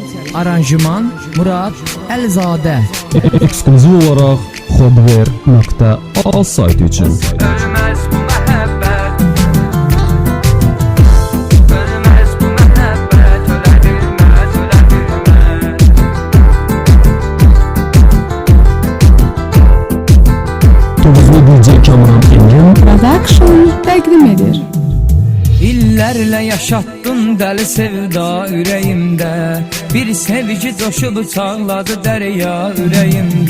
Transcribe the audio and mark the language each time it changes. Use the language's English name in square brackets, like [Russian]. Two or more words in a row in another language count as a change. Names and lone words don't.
[Azerbaijani] Aranjman Murad Əlizadə. Ekskluziv olaraq Xodver.az saytı üçün. Ölmez bu mehabbet, ölmez bu mehabbet, öle bilmez, öle bilmez. Tozlu DJ Kamran Emin Production təqdim edir. İllərlə yaşatdın dəli sevda ürəyimdə. Bir sevgi coşub çağladı dərya ürəyimdə.